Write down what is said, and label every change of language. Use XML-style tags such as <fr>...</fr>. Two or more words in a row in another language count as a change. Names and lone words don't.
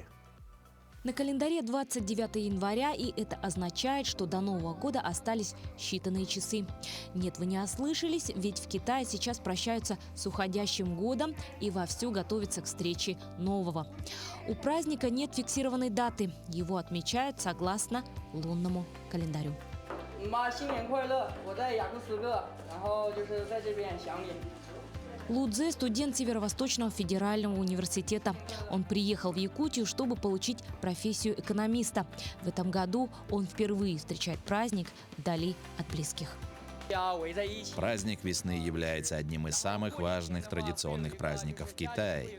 <ru>На календаре 29 января, и это означает, что до Нового года остались считанные часы. Нет, вы не ослышались, ведь в Китае сейчас прощаются с уходящим годом и вовсю готовятся к встрече нового. У праздника нет фиксированной даты, его отмечают согласно лунному календарю.</ru> <zh>妈，新年快乐！我在雅库斯克，然后就是在这边想你。</zh> <ru>Лудзе – студент Северо-Восточного федерального университета. Он приехал в Якутию, чтобы получить профессию экономиста. В этом году он впервые встречает праздник вдали от близких. Праздник весны является одним из самых важных традиционных праздников в Китае.</ru>